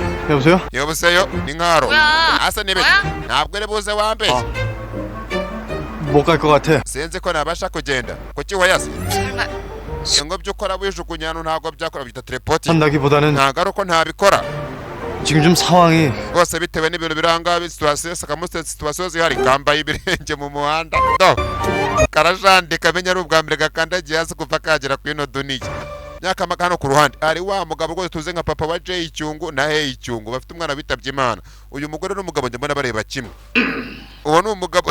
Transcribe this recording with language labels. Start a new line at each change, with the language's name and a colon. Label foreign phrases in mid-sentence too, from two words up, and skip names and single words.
Korean: 여보세요?
Kinyarwanda: 여보세요 ni nkaro
Korean: 뭐야?
Kinyarwanda: asa nibe ntabwo ere buze wambe
Korean: 못 갈 것 같아.
Kinyarwanda: sinzi ko nabasha kugenda kuki wayase ngo byo ukora wijugunyana ntabwo byakora bita telepoti
Korean: 한다기보다는
Kinyarwanda: ntabwo ari uko ntabikora
Korean: 지금 좀 상황이
Kinyarwanda: rwose bitewe n'ibintu biranga situwasiyo sakamuse situwasiyo zihari kambaye ibirenge mu muhanda do karajandika menya ari ubwa mbere gakandagiye hasi kuva kagera ku ino duniya myaka hano ku ruhande ari wa mugabo rwose tuze nka papa wa Jay Icyungu na Hey Icyungu bafite umwana bitabye Imana uyu mugore n'umugabo njye mbona bareba kimwe uwo ni umugabo